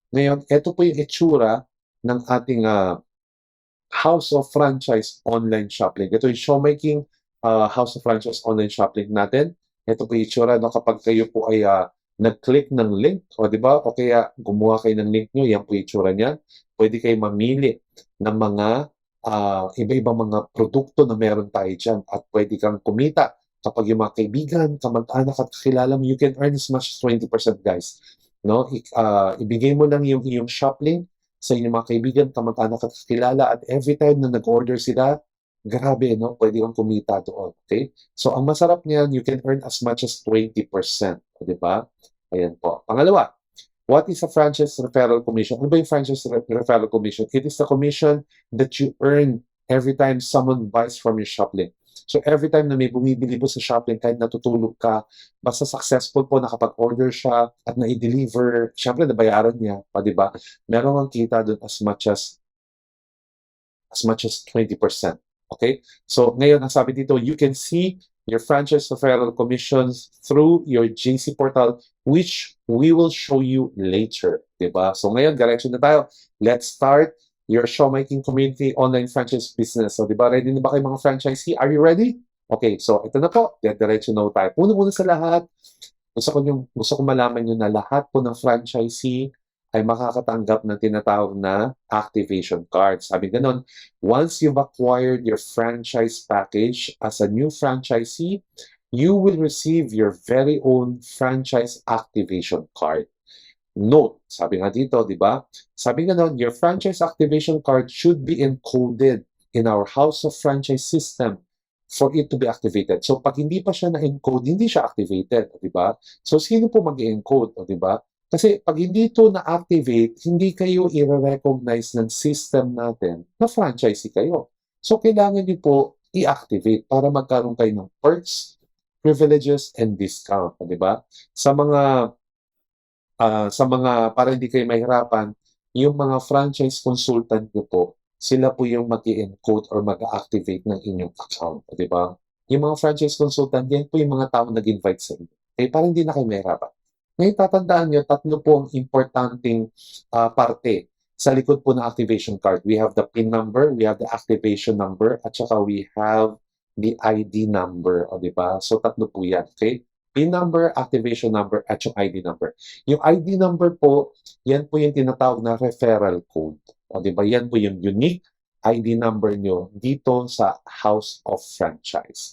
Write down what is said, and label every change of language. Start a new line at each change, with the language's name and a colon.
Filipino: Ngayon, ito po yung itsura ng ating House of Franchise online shopping. Ito yung showmaking House of Franchise online shopping natin. Ito po yung itsura no, kapag kayo po ay nag-click ng link, o di ba? O kaya gumawa kayo ng link nyo, yan po yung itsura niya. Pwede kayo mamili ng mga iba-ibang mga produkto na meron tayo dyan at pwede kang kumita. Kapag yung mga kaibigan, kamag-anak at kakilala mo,
English: you can earn as much as 20%, guys.
Filipino: No? Ibigay mo lang yung iyong shop link sa inyong mga kaibigan, kamag-anak at kakilala at every time na nag-order sila, grabe, no? Pwede kang kumita doon. Okay? So, ang masarap niyan,
English: you can earn as much as 20%.
Filipino: Di ba? Ayan po.
English: Pangalawa, what is a franchise referral commission?
Filipino: Ano ba yung franchise referral commission?
English: It is the commission that you earn every time someone buys from your shop link.
Filipino: So every time na may bumibili po sa shopping, kahit natutulog ka, basta successful po nakapag-order siya at na-deliver, syempre nabayaran niya, di ba? Meron kang kita doon
English: as much as 20%.
Filipino: Okay? So ngayon, ang sabi dito,
English: you can see your franchise referral commissions through your JC portal, which we will show you later. Diba?
Filipino: So ngayon, direction na tayo.
English: Let's start your showmaking community online franchise business.
Filipino: So diba, ready na ba kayo mga franchisee?
English: Are you ready?
Filipino: Okay, so ito na po. Diretso na tayo. Una-una sa lahat, gusto ko malaman nyo na lahat po ng franchisee ay makakatanggap ng tinatawag na activation card. Sabi ganun,
English: once you've acquired your franchise package as a new franchisee, you will receive your very own franchise activation card.
Filipino: Note, sabi nga dito, di ba? Sabi ganun,
English: your franchise activation card should be encoded in our House of Franchise system for it to be activated.
Filipino: So, pag hindi pa siya na-encode, hindi siya activated, di ba? So, sino po mag-encode, di ba? Kasi pag hindi ito na-activate, hindi kayo i-recognize ng system natin na franchisee kayo. So, kailangan niyo po i-activate para magkaroon kayo ng
English: perks, privileges, and discount.
Filipino: Di ba? Sa mga, para hindi kayo mahirapan, yung mga franchise consultant niyo po, sila po yung mag-i-encode or mag-activate ng inyong account. Di ba? Yung mga franchise consultant, yan po yung mga tao nag-invite sa inyo. Okay, para hindi na kayo mahirapan. Ngayon, tatandaan nyo, tatlo po ang importanteng parte sa likod po ng activation card.
English: We have the PIN number, we have the activation number,
Filipino: at saka
English: we have the ID number.
Filipino: O, diba? So, tatlo po yan. Okay? PIN number, activation number, at yung ID number. Yung ID number po, yan po yung tinatawag na referral code. O, diba? Yan po yung unique ID number nyo dito sa House of Franchise.